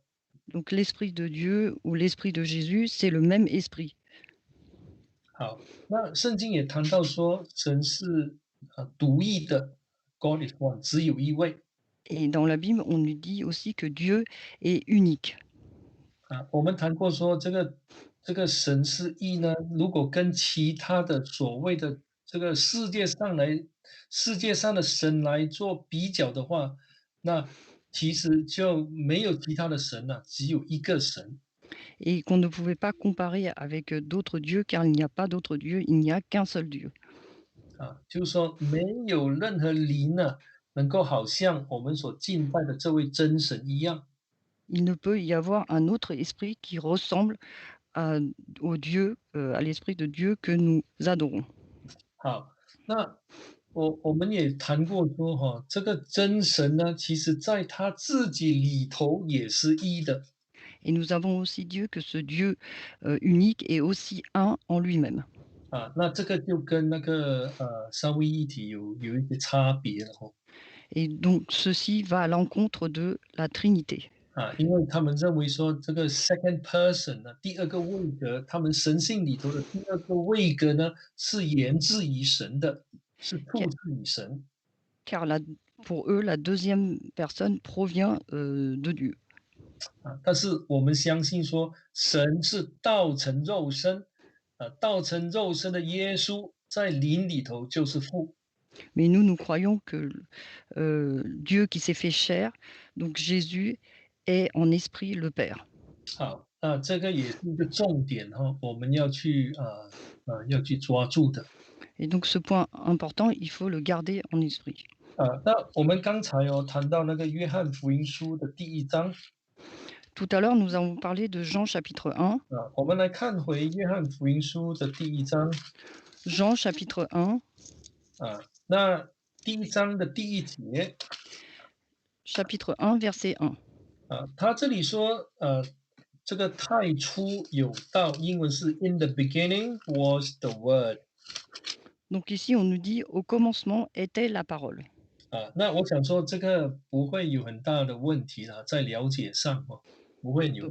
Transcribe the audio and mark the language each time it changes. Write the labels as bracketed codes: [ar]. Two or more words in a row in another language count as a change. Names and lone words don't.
[fr] donc l'esprit de Dieu ou l'esprit de Jésus, c'est le même esprit [zh] 好，那圣经也谈到说，神是独一的 ， [en] God is one， [zh] 只有一位。 [fr] et dans la Bible, on nous dit aussi que Dieu est unique [zh] 我们谈过说这个神是一呢，如果跟其他的所谓的这个世界上的神来做比较的话，那其实就没有其他的神了，只有一个神。 [fr] et qu'on ne pouvait pas comparer avec, d'autres dieux car il n'y a pas d'autres dieux, il n'y a qu'un seul Dieu. [zh] 就是说没有任何灵呢，能够好像我们所敬拜的这位真神一样。 [fr] Il ne peut y avoir un autre esprit qui ressemble à au Dieu, à l'esprit de Dieu que nous adorons. [zh] 好，那我们也谈过说哈，这个真神呢，其实在他自己里头也是一的。 [fr] Et nous avons aussi Dieu que ce Dieu, unique est aussi un en lui-même. [zh] 那这个就跟那个三位一体有一些差别了哈。 [fr] Et donc ceci va à l'encontre de la Trinité. [zh] 因为他们认为说这个 [en] second person [zh] 呢，第二个位格，他们神性里头的第二个位格呢，是源自于神的，是 [fr] Ca [zh] 出自于神。 [fr] car la pour eux, la deuxième personne provient, de Dieu. [zh] 但是我们相信说，神是道成肉身。道成肉身的耶稣在灵里头就是父。 [fr] Mais nous, nous croyons que, Dieu qui s'est fait chair, donc Jésus est en esprit le Père. [zh] 好，那这个也是一个重点哈，我们要去抓住的。 [fr] Et donc ce point important, il faut le garder en esprit. [zh] 那我们刚才谈到那个约翰福音书的第一章。 [fr] Tout à l'heure, nous avons parlé de Jean chapitre 1. [zh] 我们来看回约翰福音书的第一章。 [fr] Jean chapitre 1, [zh] 那第一章的第一节。 [fr] chapitre 1, verset 1. [zh] 他这里说，这个太初有道，英文是 [en] In the beginning was the word。 [fr] Donc ici, on nous dit: «Au commencement était la parole». [zh] 那我想说这个不会有很大的问题啦，在了解上不会有